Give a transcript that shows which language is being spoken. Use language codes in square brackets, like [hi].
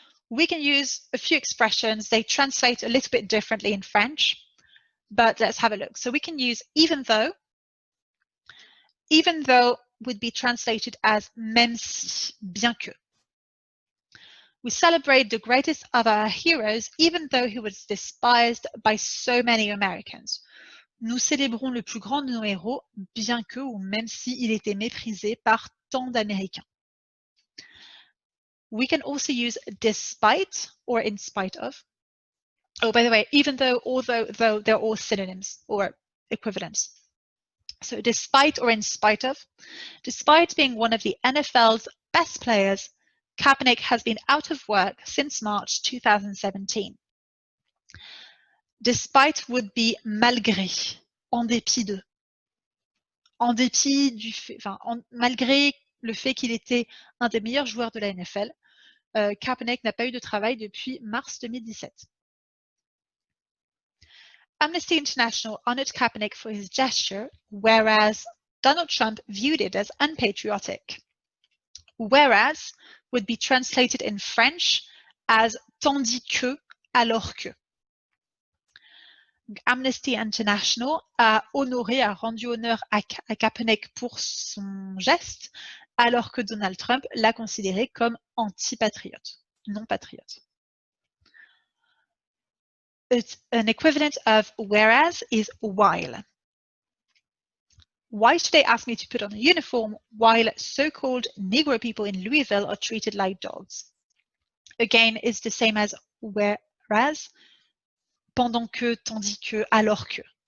[en] We can use a few expressions. They translate a little bit differently in French, but let's have a look. So we can use even though. Even though would be translated as [fr] même si, bien que. [en] We celebrate the greatest of our heroes, even though he was despised by so many Americans. [fr] Nous célébrons le plus grand de nos héros, bien que ou même si il était méprisé par tant d'Américains. [en] We can also use despite or in spite of. Oh, by the way, even though, although, though, they're all synonyms or equivalents. So despite or in spite of. Despite being one of the NFL's best players, Kaepernick has been out of work since March 2017. Despite would be [fr] malgré, en dépit de. En dépit du fait, malgré le fait qu'il était un des meilleurs joueurs de la NFL, Kaepernick n'a pas eu de travail depuis mars 2017. [en] Amnesty International honored Kaepernick for his gesture, whereas Donald Trump viewed it as unpatriotic. Whereas would be translated in French as [fr] tandis que, alors que. Amnesty International a rendu honneur à Kaepernick pour son geste, alors que Donald Trump l'a considéré comme anti-patriote, non patriote. [en] An equivalent of whereas is while. Why should they ask me to put on a uniform while so-called Negro people in Louisville are treated like dogs? Again, it's the same as whereas, [fr] pendant que, tandis que, alors que.